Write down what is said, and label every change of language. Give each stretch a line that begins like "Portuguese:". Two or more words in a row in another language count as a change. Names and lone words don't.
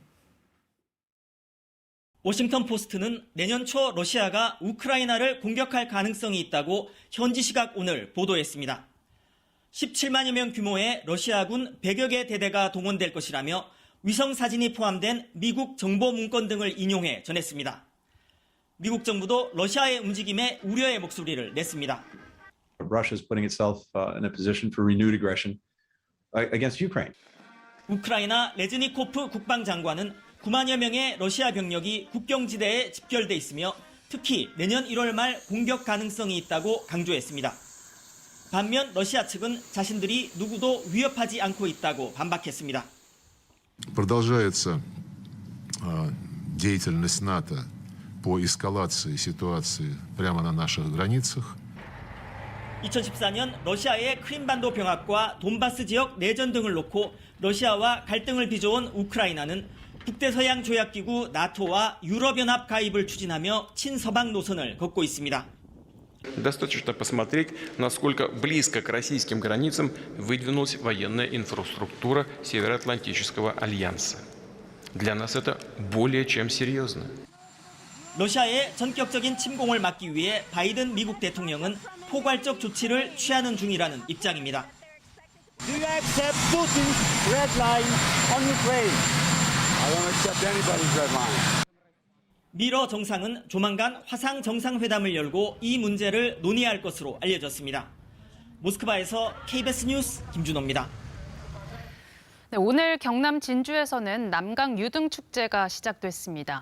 Korean: 워싱턴 포스트는 내년 초 러시아가 우크라이나를 공격할 가능성이 있다고 현지 시각 오늘 보도했습니다. 17만여 명 규모의 러시아군 100여 개 대대가 동원될 것이라며 위성 사진이 포함된 미국 정보 문건 등을 인용해 전했습니다. 미국 정부도 러시아의 움직임에 우려의 목소리를 냈습니다.
English: Russia is putting itself in a position for renewed aggression against Ukraine.
Korean: 우크라이나 레즈니코프 국방장관은 9만여 명의 러시아 병력이 국경지대에 집결돼 있으며 특히 내년 1월 말 공격 가능성이 있다고 강조했습니다. 반면 러시아 측은 자신들이 누구도 위협하지 않고 있다고 반박했습니다.
Russian: Продолжается деятельность НАТО по эскалации ситуации прямо на наших границах.
Korean: 2014년 러시아의 크림반도 병합과 돈바스 지역 내전 등을 놓고 러시아와 갈등을 빚어온 우크라이나는 북대서양 조약기구 나토와 유럽연합 가입을 추진하며 친서방 노선을 걷고 있습니다.
Russian: Достаточно посмотреть, насколько близко к российским границам выдвинулась военная инфраструктура Североатлантического альянса. Для нас это более чем серьезно.
Korean: 러시아의 전격적인 침공을 막기 위해 바이든 미국 대통령은 포괄적 조치를 취하는 중이라는 입장입니다.
English: Do you accept Putin's red line on Ukraine? I don't accept anybody's red line.
Korean: 미러 정상은 조만간 화상 정상회담을 열고 이 문제를 논의할 것으로 알려졌습니다. 모스크바에서 KBS 뉴스 김준호입니다. 네, 오늘 경남 진주에서는 남강 유등축제가 시작됐습니다.